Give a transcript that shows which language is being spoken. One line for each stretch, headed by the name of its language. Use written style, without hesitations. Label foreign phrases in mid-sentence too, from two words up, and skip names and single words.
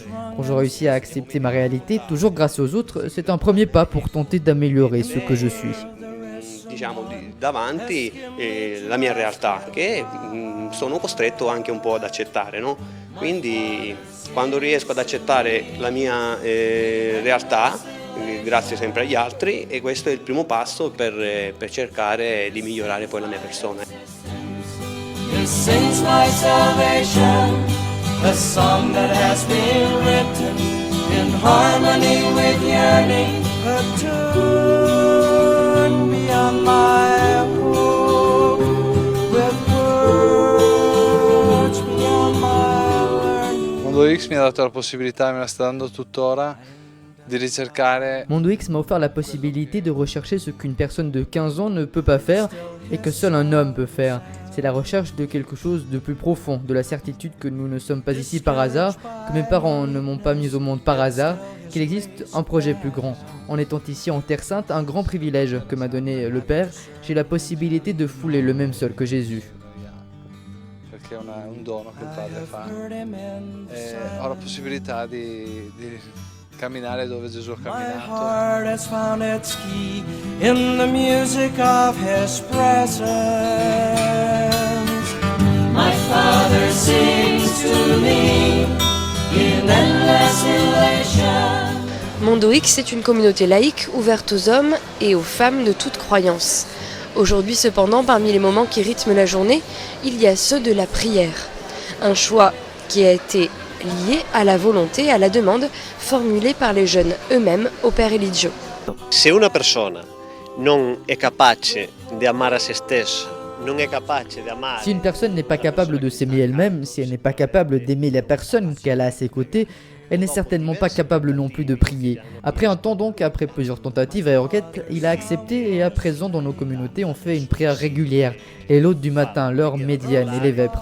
French: Quand je réussis à accepter ma réalité, toujours grâce aux autres, c'est un premier pas pour tenter d'améliorer ce que je suis.
Italian: Diciamo davanti la mia realtà che sono costretto anche un po' ad accettare, no? Quindi quando riesco ad accettare la mia realtà, grazie sempre agli altri, e questo è il primo passo per cercare di migliorare poi la mia persona.
English: This sings my salvation, a song that has been written in harmony with yearning, a tune beyond my hope, with words beyond my learning.
Italian: Mondo X mi ha dato la possibilità, me la sta dando tuttora, di ricercare.
French: Mondo X m'a offert la possibilité de rechercher ce qu'une personne de 15 ans ne peut pas faire et que seul un homme peut faire. C'est la recherche de quelque chose de plus profond, de la certitude que nous ne sommes pas ici par hasard, que mes parents ne m'ont pas mis au monde par hasard, qu'il existe un projet plus grand. En étant ici en Terre Sainte, un grand privilège que m'a donné le Père, j'ai la possibilité de fouler le même sol que Jésus.
Italian: Perché è un dono che il padre fa. Ho la possibilità di camminare dove Gesù ha
English: My
Italian: camminato.
English: heart has found its key in the music of His presence. My Father sings to me in endless elation.
French: Mondo X est une communauté laïque ouverte aux hommes et aux femmes de toute croyance. Aujourd'hui cependant, parmi les moments qui rythment la journée, il y a ceux de la prière. Un choix qui a été lié à la volonté, à la demande formulée par les jeunes eux-mêmes au Père Eligio.
Italian: Se una persona non è capace di amare a se stessa, non è capace di amare...
French: Si une personne n'est pas capable de s'aimer elle-même, si elle n'est pas capable d'aimer la personne qu'elle a à ses côtés, elle n'est certainement pas capable non plus de prier. Après un temps donc, après plusieurs tentatives et requêtes, il a accepté et à présent dans nos communautés on fait une prière régulière, les l'hôte du matin, l'heure médiane et les vêpres.